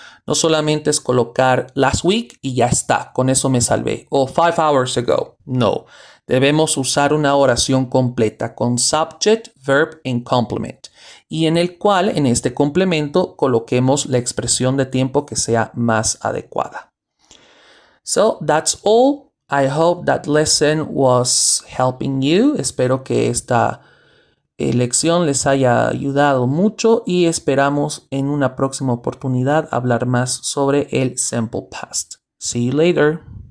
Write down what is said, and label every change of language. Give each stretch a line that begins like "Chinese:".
Spanish: No solamente es colocar
English: last week
Spanish: y ya está, con eso me salvé. O 5 hours ago. No, debemos usar una oración completa con
English: subject, verb and complement.
Spanish: Y en el cual, en este complemento, coloquemos la expresión de tiempo que sea más adecuada.
English: So, that's all. I hope that lesson was helping you.
Spanish: Espero que esta lección les haya ayudado mucho y esperamos en una próxima oportunidad hablar más sobre el simple past.
English: See you later.